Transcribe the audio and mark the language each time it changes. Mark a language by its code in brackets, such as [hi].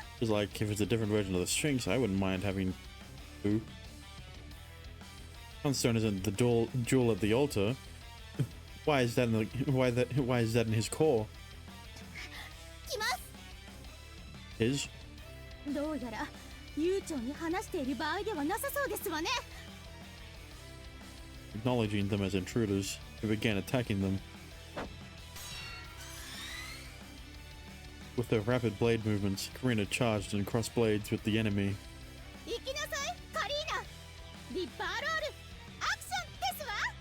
[en] Because like, if it's a different version of the sphinx, I wouldn't mind having two. Sunstone isn't the jewel at the altar. Why is that in the, why is that in his core? [ja] 来ます。 [en] His? [ja] どうやら悠長に話している場合ではなさそうですわね。 [en] Acknowledging them as intruders, he began attacking them. With her rapid blade movements, Karina charged and crossed blades with the enemy. [ja] 行きなさいカリーナ。リッパーロールアクションですわ。